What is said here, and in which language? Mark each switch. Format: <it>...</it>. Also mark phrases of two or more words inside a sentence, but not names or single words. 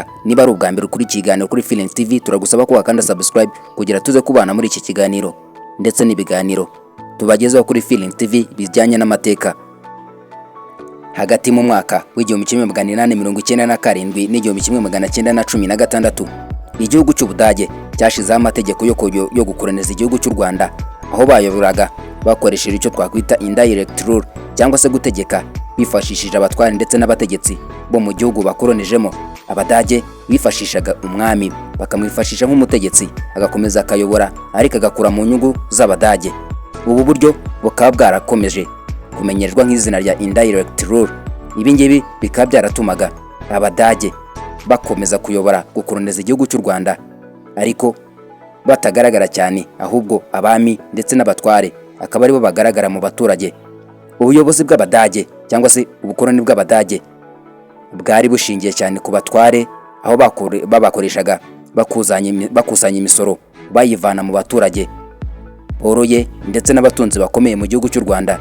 <rw>Niba ari ubwa mbere kuri kiganiro kuri Feeling TV, turagusaba ko wakanda subscribe kugira tuze kubana muri iki kiganiro ndetse n'ibiganiro tubagezeho kuri Feeling TV bijyanye n'amateka. Hagati mu mwaka w'1897 n'1916, igihugu cy'Ubudage cyashizeho amategeko yo gukoroniza igihugu cy'u Rwanda, aho bayoboraga bakoresheje icyo twakwita</rw> <en>indirect rule</en> <rw>cyangwa se gutegeka bifashishije abatwari ndetse n'abategetsi bo mu gihugu bakoronijemo. Abadage bifashishaga umwami, bakamwifashisha nk'umutegetsi, agakomeza akayobora ariko agakura mu nyungu z'Abadage. Ubu buryo bukaba bwarakomeje kumenyerwa nk'izina rya</rw> <en>indirect rule.</en> <rw>Ibi ngibi bikaba byaratumaga Abadage bakomeza kuyobora gukoroniza igihugu cy'u Rwanda, ariko batagaragara cyane, ahubwo abami ndetse n'abatware akaba aribo bagaragara mu baturage. Ubuyobozi bw'Abadage cyangwa se ubukoloni bw'Abadage bwari bushingiye cyane ku batware, aho babakoreshaga bakusanya imisoro bayivana mu baturage boroye ndetse n'abatunzi bakomeye mu gihugu cy'u Rwanda.</rw>